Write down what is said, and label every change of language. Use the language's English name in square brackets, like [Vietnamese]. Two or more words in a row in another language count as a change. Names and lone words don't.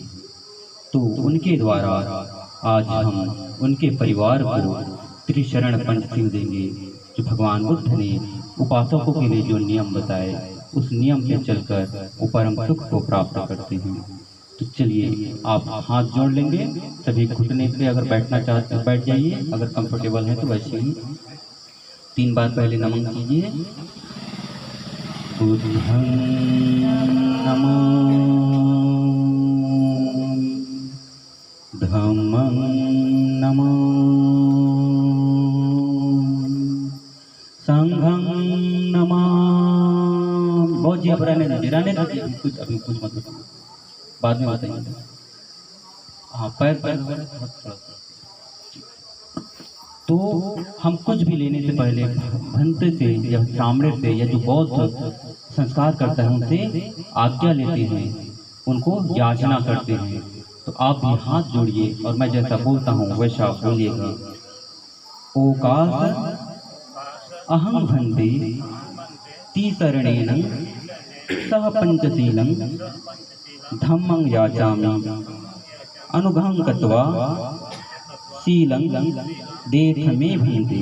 [Hindi] तो उनके द्वारा आज हम उनके परिवार को त्रिशरण पंचशील देंगे, जो भगवान बुद्ध ने उपासकों के लिए जो नियम बताए, उस नियम पे चलकर वो परम सुख को प्राप्त करते हैं। तो चलिए आप हाथ जोड़ लेंगे, सभी घुटने पे अगर बैठना चाहते हैं बैठ जाइए, अगर कंफर्टेबल है तो वैसे ही 3 बार पहले नमन कीजिए। [Pali] बुद्धं नमो, धम्मं नमो, संघं नमो। [Hindi] बहुत जी अब रहने दीजिए, कुछ अभी कुछ मत बताओ, बाद में बताइए। हाँ पैर थोड़ा। तो हम कुछ भी लेने से पहले भंते से या श्रामणेर से या जो बौद्ध संस्कार करता है उनसे आज्ञा लेते हैं, उनको याचना करते हैं। तो आप भी हाथ जोड़िए और मैं जैसा बोलता हूँ वैसा आप बोलिएगा। [Pali] ओकास अहं भंते तीसरणेन सह पंचशीलं धम्मं याचामि अनुघं कृत्वा शीलं देथ मे भंते।